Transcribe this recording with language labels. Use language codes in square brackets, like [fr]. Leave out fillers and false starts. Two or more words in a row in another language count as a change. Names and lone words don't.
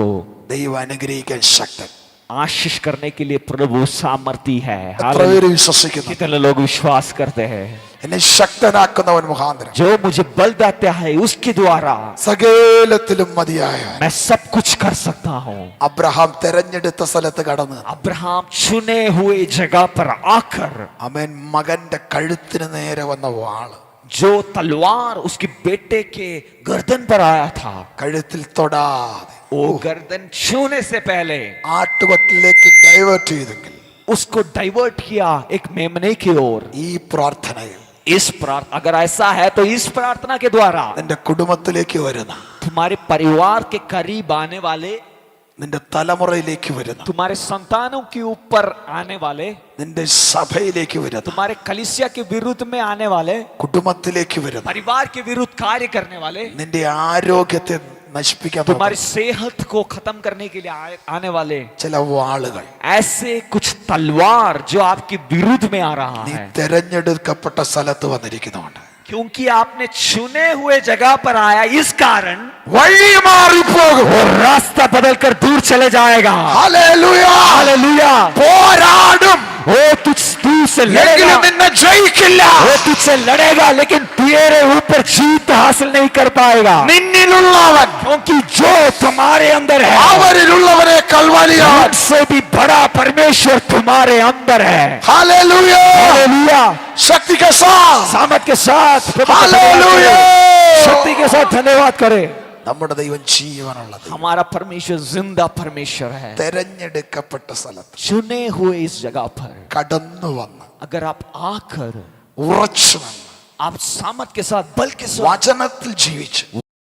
[ml] ദൈവം അനുഗ്രഹിക്കാൻ ശക്തൻ. [hi] आशीष करने के लिए प्रभु सामर्थी है। [ml] എത്ര പേര് വിശ്വസിക്കുന്നു? [hi] कितने लोग विश्वास करते हैं? [ml] എന്നെ ശക്തനാക്കുന്നവൻ മുഖാന്തരം [hi] जो मुझे बल देता है उसके द्वारा [ml] സകലത്തിലും മതിയായ [hi] मैं सब कुछ कर सकता हूँ। [ml] അബ്രഹാം തെരഞ്ഞെടുത്ത സ്ഥലത്ത് കടന്ന് [hi] अब्राहम चुने हुए जगह पर आकर [ml] അവൻ മകന്റെ കഴുത്തിന് നേരെ വന്ന വാള് [hi] जो तलवार उसके बेटे के गर्दन पर आया था, [ml] കഴുത്തിൽ തൊടാതെ [hi] वो गर्दन छूने से पहले [ml] ആട്ടുകൊറ്റിലേക്ക് ഡൈവേർട്ട് ചെയ്തെങ്കിൽ [hi] उसको डाइवर्ट किया एक मेमने की ओर। [ml] ഈ പ്രാർത്ഥനയിൽ [hi] अगर ऐसा है तो इस प्रार्थना के द्वारा [ml] നിന്റെ കുടുംബത്തിലേക്ക് വരുന്ന, [hi] तुम्हारे परिवार के करीब आने वाले, [ml] നിന്റെ തലമുറയിലേക്ക് വരുന്ന, [hi] तुम्हारे संतानों के ऊपर आने वाले, [ml] നിന്റെ സഭയിലേക്ക് വരുന്ന, [hi] तुम्हारे कलीसिया के विरुद्ध में आने वाले, [ml] കുടുംബത്തിലേക്ക് വരുന്ന, [hi] परिवार के विरुद्ध कार्य करने वाले, [ml] നിന്റെ ആരോഗ്യത്തെ നശിപ്പിക്കാൻ [hi] तुम्हारी सेहत को खत्म करने के लिए आने वाले [ml] ചില വാളുകൾ [hi] ऐसे कुछ तलवार जो आपके विरुद्ध में आ रहा [ml] നീ [hi] है, [ml] തെരഞ്ഞെടുക്കപ്പെട്ട സ്ഥലത്ത് വന്നിരിക്കുന്നുണ്ട്. [hi] क्योंकि आपने चुने हुए जगह पर आया, इस कारण [ml] വഴി മാറിപ്പോകും. [hi] वो रास्ता बदलकर दूर चले जाएगा। [ml] ഹല്ലേലൂയ. [hi] हालेलुया। [ml] പോരാടും, [hi] वो तू से लड़ेगा, [ml] എങ്കിലും നിന്നെ ജയിക്കില്ല. [hi] वो तुझसे लड़ेगा लेकिन तेरे ऊपर जीत हासिल नहीं कर पाएगा, [ml] നിന്നിലുള്ളവൻ [hi] क्योंकि जो तुम्हारे अंदर है [ml] അവരിലുള്ളവരെക്കാൾ വലിയവൻ. [hi] उससे भी बड़ा परमेश्वर तुम्हारे अंदर है। [ml] ഹല്ലേലൂയ. [hi] हालेलुया। ശക്തി के साथ, सामर्थ के साथ प्रभु का धन्यवाद हालेलुया. करें। शक्ति के साथ धन्यवाद करें। [ml] നമ്മുടെ ദൈവം ജീവനുള്ളത് [hi] हमारा परमेश्वर जिंदा परमेश्वर है। [ml] തെരഞ്ഞെടുക്കപ്പെട്ട സ്ഥലത്ത് [hi] चुने हुए इस जगह पर [ml] കടന്നു വന്ന് [hi] अगर आप आकर [ml] ഉറച്ചു നിന്ന് [hi] आप सामर्थ के साथ, बल के साथ [ml] വചനത്തിൽ ജീവിച്ച്